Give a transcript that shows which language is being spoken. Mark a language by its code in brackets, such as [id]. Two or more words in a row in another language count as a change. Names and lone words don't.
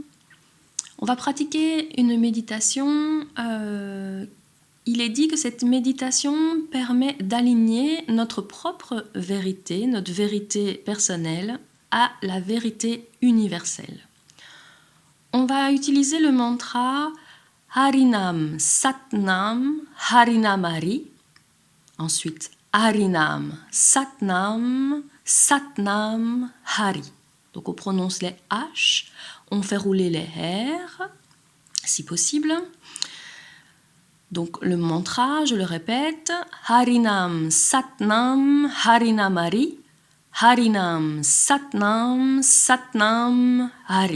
[fr] On va pratiquer une méditation. Il est dit que cette méditation permet d'aligner notre propre vérité, notre vérité personnelle, à la vérité universelle. On va utiliser le mantra [pa] ਹਰਿ ਨਾਮ ਸਤਿ ਨਾਮ ਹਰਿ ਨਾਮ ਹਰਿ. Ensuite, ਹਰਿ ਨਾਮ ਸਤਿ ਨਾਮ ਸਤਿ ਨਾਮ ਹਰਿ. [fr] Donc on prononce les H, on fait rouler les R, si possible. Donc le mantra, je le répète, [pa] ਹਰਿ ਨਾਮ ਸਤਿ ਨਾਮ ਹਰਿ ਨਾਮ ਹਰਿ, ਹਰਿ ਨਾਮ ਸਤਿ ਨਾਮ ਸਤਿ ਨਾਮ ਹਰਿ.